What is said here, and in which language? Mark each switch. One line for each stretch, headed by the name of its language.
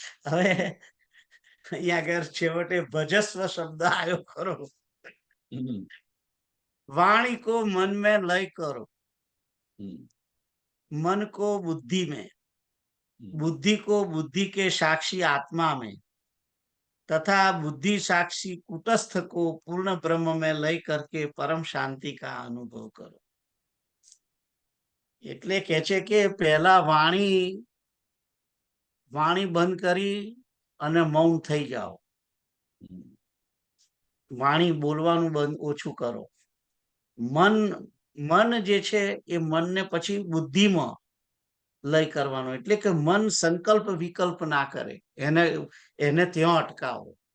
Gujarati: હવે અહીંયા આગળ છેવટે ભજસ્વ શબ્દ આવ્યો ખરો.
Hindi: वाणी को मन में लय करो, मन को बुद्धि में, बुद्धि को बुद्धि के साक्षी आत्मा में, तथा बुद्धि साक्षी कूटस्थ को पूर्ण ब्रह्म में लय करके परम शांति का अनुभव करो।
Gujarati: એટલે કે છે કે પહેલા વાણી બંધ કરી અને મૌન થઈ જાઓ, વાણી બોલવાનું બંધ ઓછું કરો. મન જે છે એ મનને પછી બુદ્ધિમાં લય કરવાનો, એટલે કે મન સંકલ્પ વિકલ્પ ના કરે, એને ત્યાં અટકાવો.